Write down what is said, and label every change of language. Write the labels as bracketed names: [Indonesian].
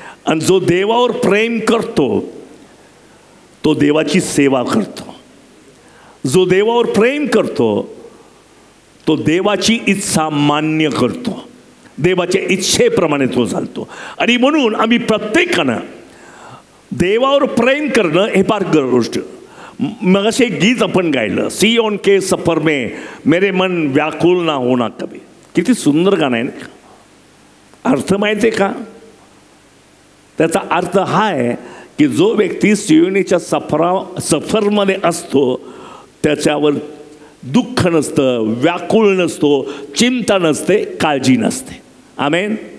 [Marathi] आणि जो देवावर प्रेम करतो तो देवाची सेवा करतो. जो देवावर प्रेम करतो तो देवाची इच्छा मान्य करतो, देवाच्या इच्छेप्रमाणे तो चालतो. आणि म्हणून आम्ही प्रत्येकानं देवावर प्रेम करणं हे फार गोष्ट. मग असे गीत आपण गायलं, [Hindi] सियोन के सफर में मेरे मन व्याकुल ना होना कभी. [Marathi] किती सुंदर गाणं आहे ना. अर्थ माहिती आहे का त्याचा? अर्थ हा आहे की जो व्यक्ती सियोनीच्या सफरमध्ये असतो त्याच्यावर दुःख नसतं, व्याकुळ नसतो, चिंता नसते, काळजी नसते. आमेन.